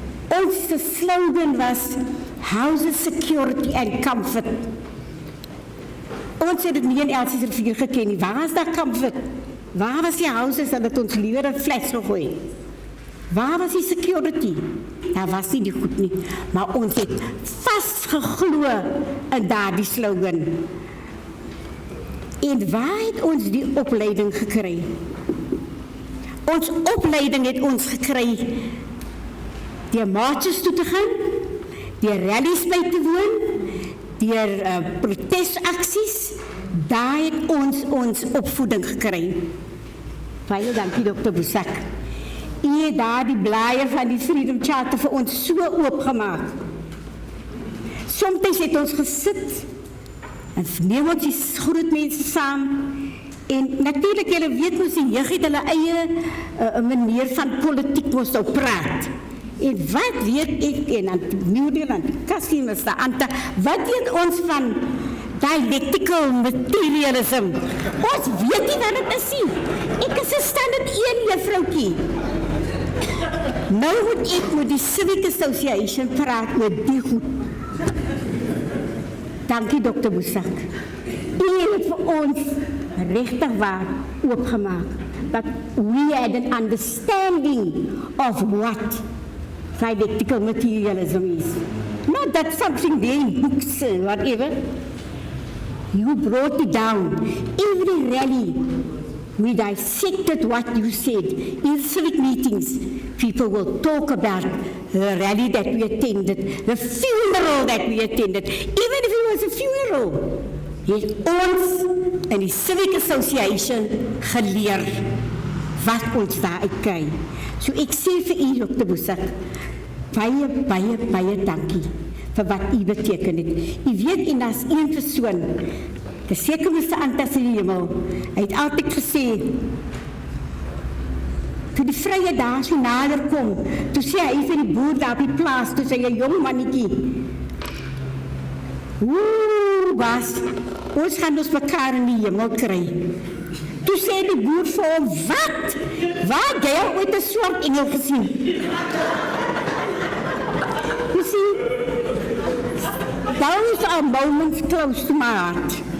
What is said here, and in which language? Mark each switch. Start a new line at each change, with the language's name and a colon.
Afrikaans: Ons slogan was
English: Housing Security and Comfort.
Afrikaans: Ons het dit nie in Elsie se Rivier geken nie. Waar is daar comfort? Waar was die houses dat het ons liewer 'n fles gegooi? Waar was die security? Daar was nie die goed nie. Maar ons het vasgeglo in daardie slogan. En waar het ons die opleiding gekry? Ons opleiding het ons gekry deur marches toe te gaan, deur rallies by te woon, deur protesaksies. Daar het ons opvoeding gekry. Baie dankie, Dr. Boesak. U het daar die blaaie van die Freedom Charter vir ons so oopgemaak. Soms het ons gesit en neem ons die groot mense saam. En natuurlijk, julle weet mos die jeug het hulle eie manier van politiek moes nou praat. En wat weet ek, en aan die Nieuwdeel, aan die Kassie, Mr. Anta, wat weet ons van dialectical materialism? Ons weet nie wat het is nie. Ek is 'n standaard 1 juffroukie. Nou moet ek met die Civic Association praat oor die goed. Dankie, Dr. Boesak. U het vir ons regtig waar oopgemaak.
English: That we had an understanding of what dialectical materialism is. Not that something there in books, whatever. You brought it down. Every rally, we dissected what you said. In civic meetings, people will talk about the rally that we attended, the funeral that we attended. Even if it was a funeral,
Afrikaans: het ons in die Civic Association geleer wat ons daaruit kry. So ek sê vir u, Dr. Boesak, baie dankie vir wat u beteken het. U weet, en as een persoon, die seker Mr. Antas in die hemel, hy het altyd gesê, toe die vrye dae so nader kom, toe sê hy vir die boer daar op die plaas, toe sê hy, jong mannetjie, Bas, ons gaan ons mekaar in die hemel kry. Toe sê die boer vir hom, wat? Waar jy al ooit 'n swart engel gesien?
English: You see, those are moments close to my heart.